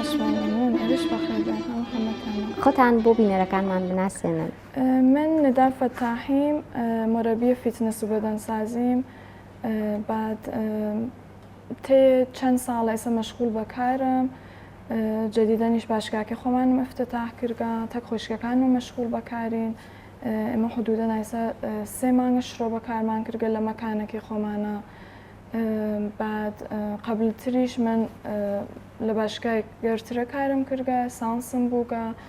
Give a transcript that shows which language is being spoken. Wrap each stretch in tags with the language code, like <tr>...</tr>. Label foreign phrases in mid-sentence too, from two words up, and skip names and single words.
<sdh>خۆتان بۆ بینەرەکانمان بناسێنن. من ندار فتاحیم، مربی فیتنس و بدنسازیم. بعد طی چند ساڵ ئێستا مەشغول بەکارم. جدیدەنیش باشگاکە خۆمانم افتتاح کردگا، تەک خۆشکەکان و مەشغول بەکارین. ئێمە حدودەن ئێستا 3 مانگە شڕۆ بەکارمان کردگە لە مەکانێکی خۆمانە. بعد قبلتریش من لە باشگای گەورترە کارم کردگە، سانسم بووگە.</sdh>